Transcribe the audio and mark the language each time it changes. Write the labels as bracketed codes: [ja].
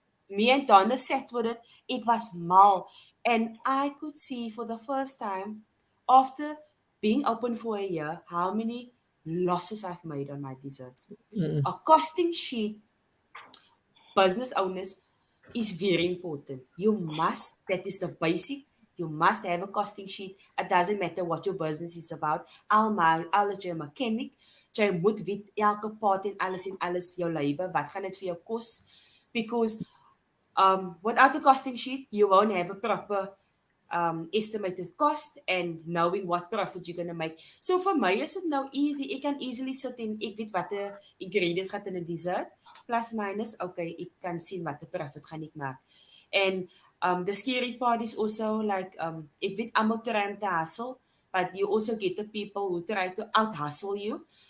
[en] Me and Donna sat with it. It was mal. And I could see for the first time, after being open for a year, how many losses I've made on my desserts. A costing sheet, business owners, is very important. You must, that is the basic, you must have a costing sheet. It doesn't matter what your business is about. [af] Al is jy 'n mechanic, jy moet weet elke part en alles jou labor, wat gaan dit vir jou kos? [en] Because without a costing sheet, you won't have a proper estimated cost and knowing what profit you're going to make. So for my is it now easy. [af] Ek kan easily sit en ek weet watter ingredients gaan in 'n dessert. [en] Plus minus, okay, [af] ek kan sien watter profit gaan ek maak. [en] And the scary part is also like, [af] ek weet almal [en] try to hustle, but you also get the people who try to out-hustle you.